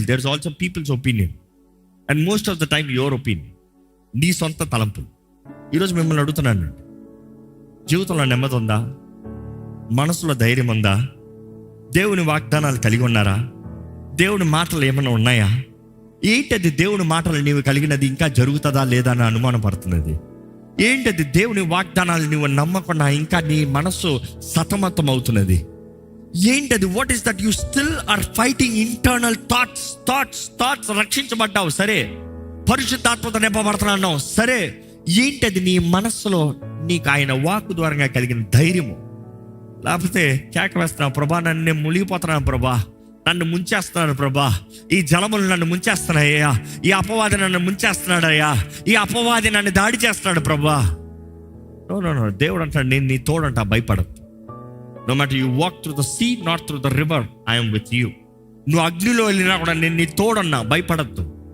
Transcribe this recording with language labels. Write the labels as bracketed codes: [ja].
[en] There's also people's opinion. And most of the time your opinion. [te] నీ సొంత తలంపులు. ఈరోజు మిమ్మల్ని అడుగుతున్నాను, జీవితంలో నెమ్మది ఉందా? మనసులో ధైర్యం ఉందా? దేవుని వాగ్దానాలు కలిగి ఉన్నారా? దేవుని మాటలు ఏమైనా ఉన్నాయా? ఏంటది దేవుని మాటలు నీవు కలిగినది ఇంకా జరుగుతుందా లేదా అని అనుమానం పడుతున్నది? ఏంటది దేవుని వాగ్దానాలు నీవు నమ్మకుండా ఇంకా నీ మనస్సు సతమతం అవుతున్నది? ఏంటది? [en] What is that? You still are fighting internal thoughts. [te] రక్షించబడ్డావు సరే, పరిశుద్ధాత్మతో నింపబడుతున్నావు సరే, ఏంటది నీ మనస్సులో నీకు ఆయన వాక్కు ద్వారా కలిగిన ధైర్యము? లేకపోతే కేక వేస్తున్నావు, ప్రభా నన్ను మునిగిపోతున్నాను, ప్రభా నన్ను ముంచేస్తున్నాను, ప్రభా ఈ జలములు నన్ను ముంచేస్తున్నాయ్యా, ఈ అపవాది నన్ను ముంచేస్తున్నాడయ్యా, ఈ అపవాది నన్ను దాడి చేస్తున్నాడు ప్రభా. నో. దేవుడు అంటాడు, నేను నీ తోడంట, భయపడద్దు. [en] No matter you walk through the sea, not through the river, I am with you. [te] నువ్వు అగ్నిలో వెళ్ళినా కూడా నేను నీ తోడన్నా, భయపడద్దు.